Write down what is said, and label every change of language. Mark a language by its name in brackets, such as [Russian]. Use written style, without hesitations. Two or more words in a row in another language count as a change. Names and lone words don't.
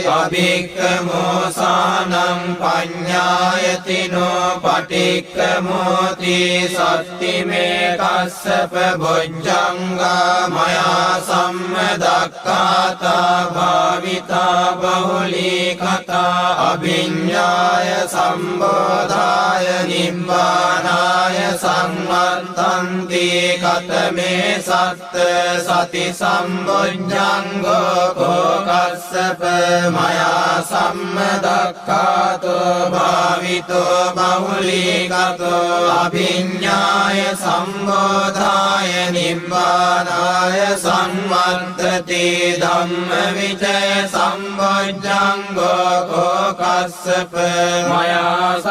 [Pali] අභික්ඛමෝසානං පඤ්ඤායතිනෝ පටික්ඛමෝති සත්තිමේ කස්සප බොජ්ජංගා මයා සම්මදක්ඛාතා භාවිතා බහුලී කතා අභිඤ්ඤාය සම්බෝධාය නිබ්බානාය සම්මත්තන්ති කතමේ සත්ත සති සම්බොජ්ජංගෝ කෝ කස්සප මයා සම්මදක්ඛාතෝ භාවිතෝ බහුලීකතෝ අභිඤ්ඤාය සම්බෝධාය නිබ්බානාය සම්වත්තති ධම්මවිචය සම්බොජ්ජංගෝ කෝ කස්සප මයා